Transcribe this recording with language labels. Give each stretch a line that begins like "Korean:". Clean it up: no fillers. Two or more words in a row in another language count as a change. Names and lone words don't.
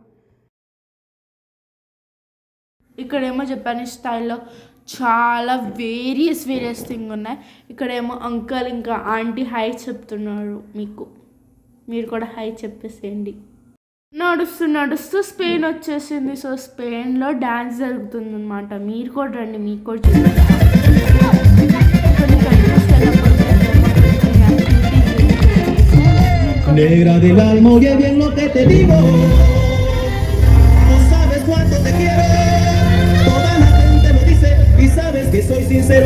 Telugu: ఇక్కడేమో
English: Japanese style
Telugu: చాలా
English: various thing
Telugu: ఉన్నాయి. ఇక్కడేమో అంకల్ ఇంకా ఆంటీ హై చెప్తున్నారు మీకు. మీరు కూడా హై చెప్పేసేయండి. నడుస్తూ నడుస్తూ స్పెయిన్ వచ్చేసింది. సో స్పెయిన్లో డ్యాన్స్ జరుగుతుంది అనమాట. మీరు కూడా రండి, మీకు కూడా
Spanish: Negra del alma, oye bien lo que te digo. No sabes cuánto te quiero. Toda la gente lo dice y sabes que soy sincero.